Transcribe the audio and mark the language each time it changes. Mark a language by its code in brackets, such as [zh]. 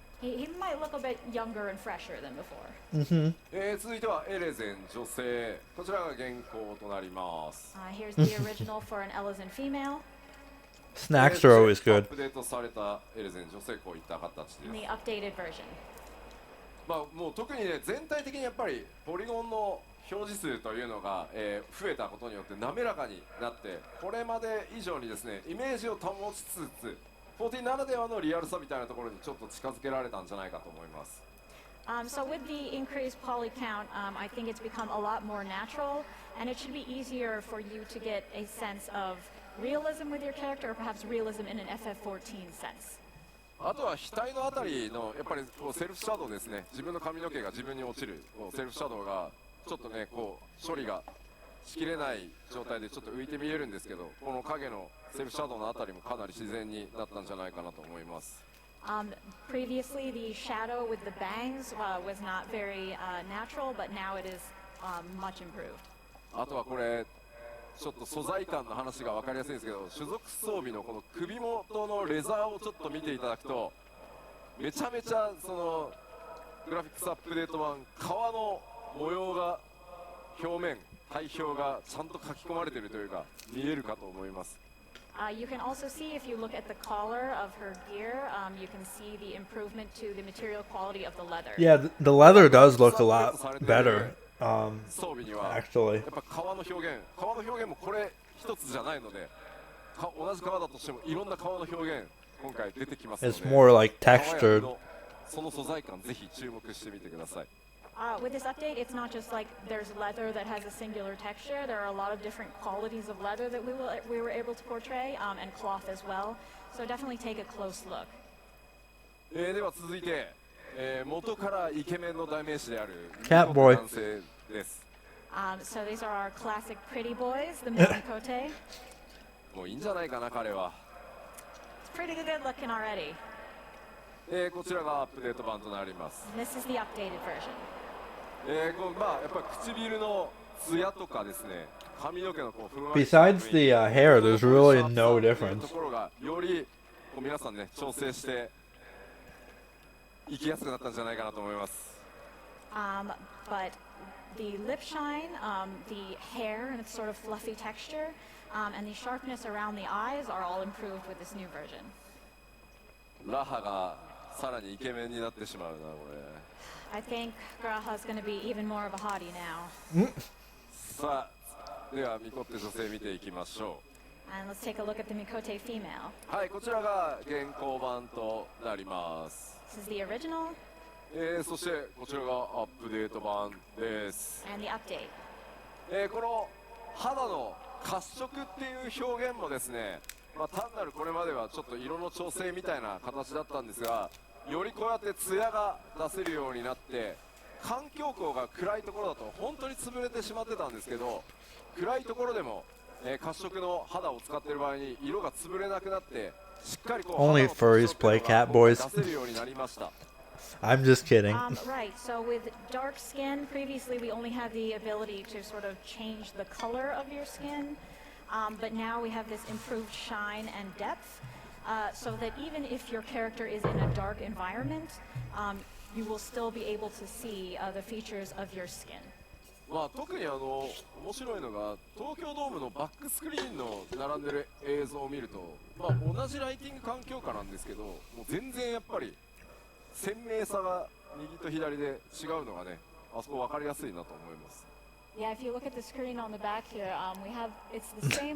[en] He might look a bit younger and fresher than before. [ja] 続いてはエレゼン女性、こちらが現行となります。 [en] Here's the original for an Elizon female スナックス are always [ja] アッ [en] good. [ja] プデートされたエレゼン女性こういった形です。 [en] in the updated version. [ja] まあもう特にね全体的にやっぱりポリゴンの表示数というのが、増えたことによって滑らかになってこれまで以上にですねイメージを保ちつつ14ならではのリアルさみたいなところにちょっと近づけられたんじゃないかと思います。 [en] So with the increased poly count, I think it's become a lot more natural, and it should be easier for you to get a sense of realism with your character, or perhaps realism in an FF14 sense. [ja] あとは額のあたりのやっぱりこうセルフシャドウですね。自分の髪の毛が自分に落ちるこうセルフシャドウがちょっとねこう処理がしきれない状態でちょっと浮いて見えるんですけど、この影のセルフシャドウのあたりもかなり自然になったんじゃないかなと思います。 [en] Previously, the shadow with the bangs was not very natural, but now it is much improved. [ja] あとはこれちょっと素材感の話が分かりやすいんですけど、種族装備のこの首元のレザーをちょっと見ていただくとめちゃめちゃそのグラフィックスアップデート版革の模様が表面体表がちゃんと書き込まれているというか見えるかと思います。 [en] You can also see, if you look at the collar of her gear, you can see the improvement to the material quality of the leather. Yeah, the leather does look a lot better. [ja] 装備には [en] Actually, [ja] やっぱ革の表現もこれ一つじゃないので、同じ革だとしてもいろんな革の表現今回出てきますので、 [en] it's more like [ja] 革や [en] textured. [ja] 布その素材感ぜひ注目してみてください。 [en] With this update, it's not just like there's leather that has a singular texture. There are a lot of different qualities of leather that we were able to portray, and cloth as well. So definitely take a close look. [ja] では続いて、元からイケメンの代名詞である [en] Catboy [ja] 男性です。 [en] So these are our classic pretty boys, the Mikote. [ja] もういいんじゃないかな彼は。 [en] It's pretty good looking already. [ja] こちらがアップデート版となります。 [en] This is the updated version. [ja] まあやっぱり唇のツヤとかですね、髪の毛のこうふんわり [en] Besides the hair, there's really no [ja] という [en] difference. [ja] ところがよりこう皆さんね調整して生きやすくなったんじゃないかなと思います。 [en] But the lip shine, the hair and its sort of fluffy texture, and the sharpness around the eyes are all improved with this new version. [ja] ラハがさらにイケメンになってしまうなこれ。 [en] I think Graha's going to be even more of a hottie now. [ja] さあではミコって女性見ていきましょ [en] And let's take a look at the Mikote female. [ja] う。はい、こちらが現行版となります。 [en] This is the original [ja] そしてこちらがアップデート版です。 [en] and the update. [ja] この肌の褐色っていう表現もですね、単なるこれまではちょっと色の調整みたいな形だったんですが、よりこうやってツヤが出せるようになって、環境光が暗いところだと本当に潰れてしまってたんですけど、暗いところでも、褐色の肌を使っている場合に色が潰れなくなって、しっかりこう [en] Only [ja] 肌の特徴 [en] furries [ja] っていうのが [en] Catboys. [ja] 出せるようになりました。 [en] I'm just kidding. Right, so with dark skin, previously we only had the ability to sort of change the color of your skin, but now we have this improved shine and depth, so that even if your character is in a dark environment, you will still be able to see the features of your skin. [ja] 特に面白いのが東京ドームのバックスクリーンの並んでる映像を見ると、同じライティング環境下なんですけど、もう全然やっぱり鮮明さが右と左で違うのがね、あそこ分かりやすいなと思います。 [en] Yeah, if you look at the screen on the back here, we have it's the same.